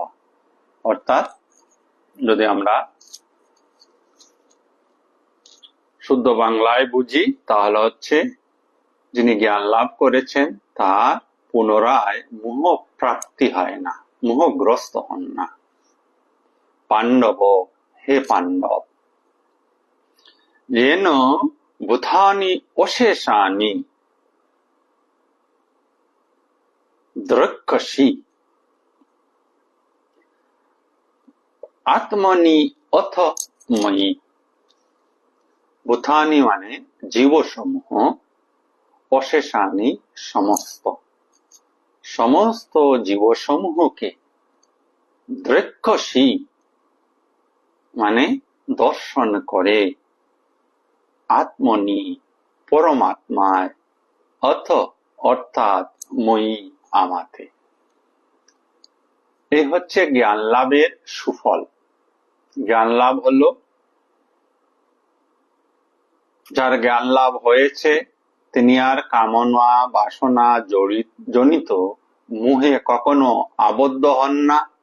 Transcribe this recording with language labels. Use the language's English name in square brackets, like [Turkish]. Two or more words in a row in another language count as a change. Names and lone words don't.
[Bangla] অর্থাৎ যদি আমরা শুদ্ধ বাংলায় বুঝি, তাহলে হচ্ছে যিনি জ্ঞান লাভ করেছেন, তার পুনরায় মোহ প্রাপ্তি হয় না, মোহগ্রস্ত হন না। পাণ্ডব, হে পাণ্ডব, [Sanskrit] येन भूतानि अशेषानि द्रक्ष्यसि आत्मनि अथ मयि। [Bangla] ভূতানি মানে জীব সমূহ, অশেষানি সমস্ত, সমস্ত জীব সমূহ কে দ্রক্ষ্যসি মানে দর্শন করে, আত্মনি পরমাত্মায়, অথ অর্থাৎ ময়ি আমাতে। এই হচ্ছে জ্ঞান লাভের সুফল। জ্ঞান লাভ হলো, যার জ্ঞান লাভ হয়েছে তিনি আর কামনা বাসনা জনিত মোহে কখনো আবদ্ধ হন না।